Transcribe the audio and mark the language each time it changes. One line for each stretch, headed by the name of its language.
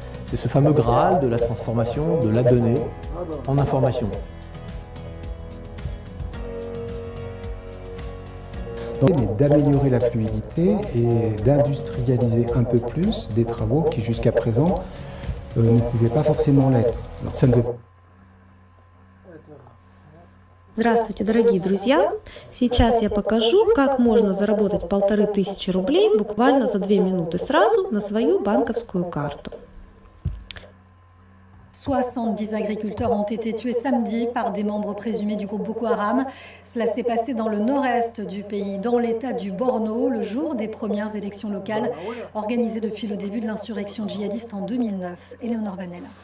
French: C'est ce fameux Graal de la transformation de la donnée en information. Mais d'améliorer la fluidité et d'industrialiser un peu plus des travaux qui jusqu'à présent ne pouvaient pas forcément l'être. Alors ça ne veut
Russian: Здравствуйте, дорогие друзья! Сейчас я покажу, как можно заработать 1500 рублей буквально за 2 минуты сразу на свою банковскую карту.
French: 70 agriculteurs ont été tués samedi par des membres présumés du groupe Boko Haram. Cela s'est passé dans le nord-est du pays, dans l'état du Borno, le jour des premières élections locales organisées depuis le début de l'insurrection djihadiste en 2009. Éléonore Vanel.